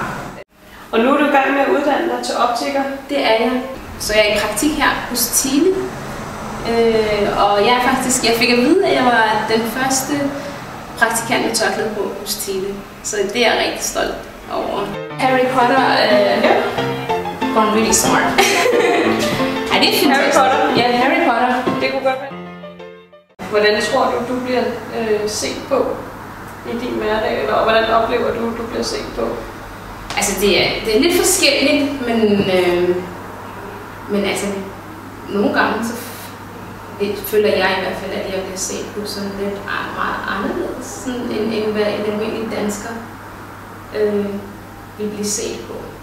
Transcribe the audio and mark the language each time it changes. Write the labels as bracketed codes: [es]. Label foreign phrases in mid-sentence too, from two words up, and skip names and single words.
[da] Og nu er du i gang med at uddanne dig til optiker? Det er jeg. Så jeg er i praktik her hos Thiele. Og jeg fik at vide, at jeg var den første praktikant med tørklæde på hos Thiele. Så det er jeg rigtig stolt over. [en] Harry Potter gone really smart. [da] Ej, det er fantastisk. Harry Potter? Ja, Harry Potter. Det kunne godt være. Hvordan tror du bliver set på i din hverdag, eller hvordan oplever du bliver set på? Altså, det er lidt forskelligt, men altså, nogle gange så føler jeg i hvert fald, at jeg bliver set på sådan lidt meget anderledes, sådan end hvad en almindelig dansker vil blive set på.